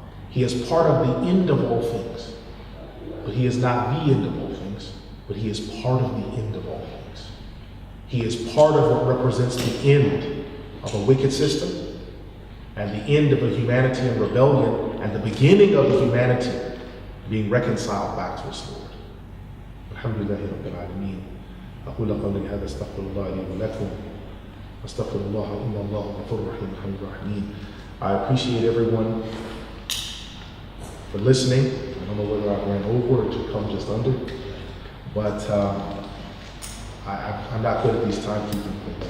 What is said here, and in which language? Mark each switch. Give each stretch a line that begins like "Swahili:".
English: He is part of the end of all things. But he is not the end of all things, but he is part of the end of all things. He is part of what represents the end of a wicked system and the end of a humanity in rebellion and the beginning of the humanity being reconciled back to its Lord.
Arabic: Alhamdulillahi Rabbil Alameen. أقول قولي هذا استغفر الله لي ولكم واستغفر الله إن الله غفور رحيم الحمد الرحيم.
English: I appreciate everyone for listening. I don't know whether I ran over or to come just under, but I'm not good at these timekeeping things.